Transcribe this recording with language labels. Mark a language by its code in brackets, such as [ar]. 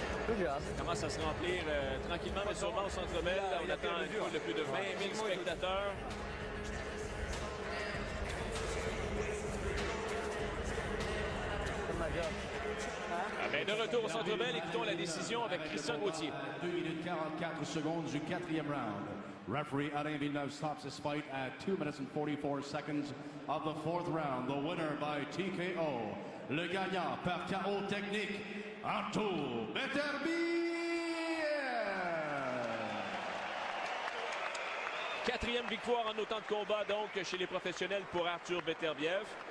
[fr] Ça commence à se remplir tranquillement mais sûrement au Centre Bell. On attend une foule de plus de 20 000 spectateurs. Et de retour au Centre Bell, écoutons la décision avec Christian Gauthier. 2 minutes 44 secondes du 4e round. [en] Referee Alain Villeneuve stops his fight at 2 minutes and 44 seconds of the 4th round. The winner by TKO. [fr] Le gagnant par KO technique, Artur Beterbiev. 4e victoire en autant de combats donc chez les professionnels pour Artur Beterbiev.